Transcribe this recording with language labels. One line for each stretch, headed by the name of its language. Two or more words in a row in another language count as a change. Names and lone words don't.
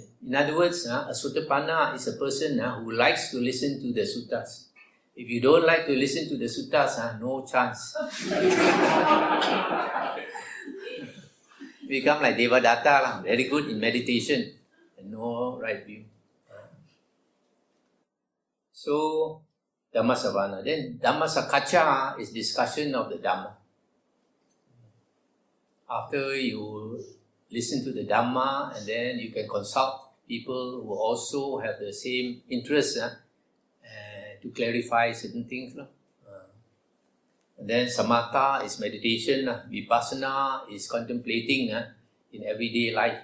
English: In other words, a Sotapanna is a person who likes to listen to the suttas. If you don't like to listen to the suttas, no chance. Become like Devadatta, very good in meditation and no right view. So,
Pali: Dhamma savana.
English: Then
Pali: Dhamma sakacca
English: is discussion of the Dhamma. After you listen to the Dhamma, and then you can consult people who also have the same interest to clarify certain things. And then samatha is meditation, vipassana is contemplating in everyday life.